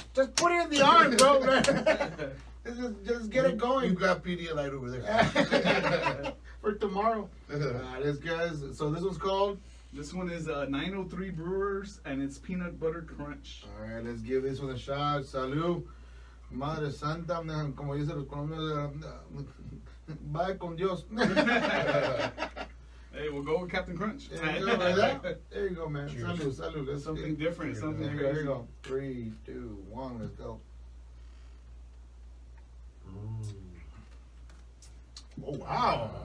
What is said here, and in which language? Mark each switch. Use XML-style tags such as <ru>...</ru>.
<en>Just put it in the arm, bro. just get it going. You've got Pedialyte over there. For tomorrow. This guys. So this one's called. This one is 903 Brewers, and it's peanut butter crunch. All right, let's give this one a shot.</en> <es>Salud. Madre Santa, como dice los colombianos, vaya con Dios.</es> <en>Hey, we'll go with Captain Crunch. There you go,</en> <es>¿verdad?</es> <en>There you go, man. Cheers.</en> <es>Salud, salud.</es> <en>Let's Something different, something There you go, crazy. here you go. 3, 2, 1, let's go. Oh, wow.</en>